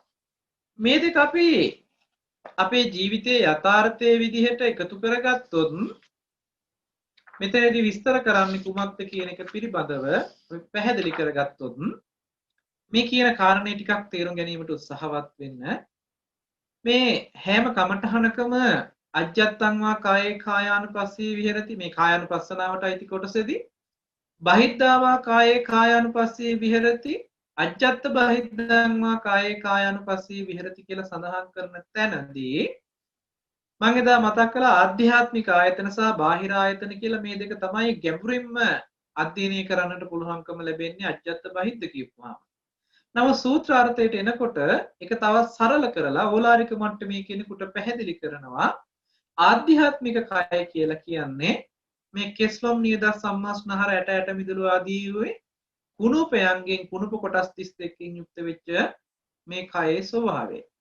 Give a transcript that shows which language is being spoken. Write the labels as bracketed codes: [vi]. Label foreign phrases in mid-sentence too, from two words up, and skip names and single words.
[si] මේ දෙක අපි අපේ ජීවිතයේ යථාර්ථයේ විදිහට එකතු කරගත්තොත් මෙතනදී විස්තර කරන්නේ කුමක්ද කියන එක පිළිබඳව පැහැදිලි කරගත්තොත් මේ කියන කාරණේ ටිකක් තේරුම් ගැනීමට උත්සාහවත් වෙන්න. මේ හැම කමඨහනකම [pi] අජ්ජත්තං වා කායේ කායානුපස්සී විහෙරති [si] මේ කායානුපස්සනාවට අයිති කොටසේදී [pi] බහිද්ධා වා කායේ කායානුපස්සී විහෙරති අජ්ජත්ත බහිද්ධං වා කායේ කායානුපස්සී විහෙරති [si] කියලා සඳහන් කරන තැනදී මම එදා මතක් කළා ආධ්‍යාත්මික ආයතන සහ බාහිර ආයතන කියලා මේ දෙක තමයි ගැඹුරින්ම අධ්‍යයනය කරන්නට පුළුවන්කම ලැබෙන්නේ [pi] අජ්ජත්ත බහිද්ධ [si] කියපුවාම. නම සූත්‍රාර්ථයට එනකොට ඒක තවත් සරල කරලා ඕලාරික මට්ටමේ කෙනෙකුට පැහැදිලි කරනවා ආධ්‍යාත්මික කය කියලා කියන්නේ මේ කෙස්ලොම් නියද සම්මාස්නහර ඇට මිදුළු ආදී වූ කුණුපයන්ගෙන් කුණුප කොටස් 32කින් යුක්ත වෙච්ච මේ කයේ ස්වභාවය.